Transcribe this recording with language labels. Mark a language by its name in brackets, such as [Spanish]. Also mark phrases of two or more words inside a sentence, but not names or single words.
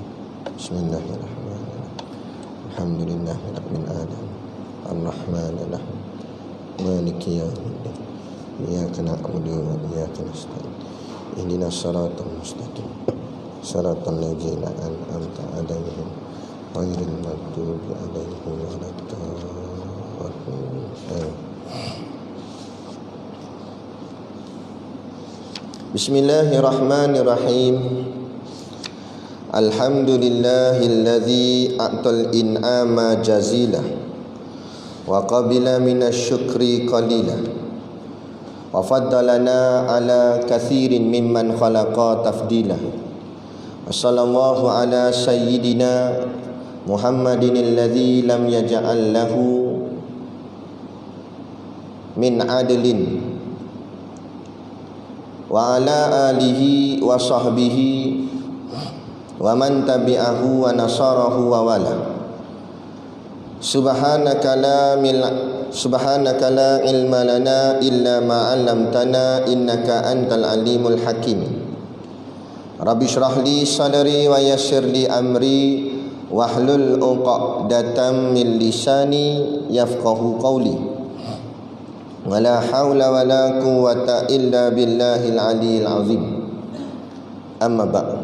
[Arabic] بسم الله الرحمن الرحيم. الحمد لله رب العالمين الرحمن الرحيم مالك يوم الدين إياك نعبد و إياك نستعين اهدنا الصراط المستقيم صراط الذين أنعمت عليهم غير المغضوب عليهم ولا الضالين. بسم الله الرحمن الرحيم. الحمد لله الذي أعطى الإنعام جزيلا و قبل من الشكر قليلا و فضلنا على كثير ممن خلق تفضيلا. وصلى الله على سيدنا محمد الذي لم يجعل له من عدل و على آله و صحبه و من تبعه و نصره و والى. سبحانك لا علم لنا إلا ما علمتنا إنك أنت العليم الحكيم. رب اشرح لي صدري و يسر لي أمري واحلل عقدة من لساني يفقهوا قولي. ولا حول ولا قوة إلا بالله العلي العظيم. أما بعد.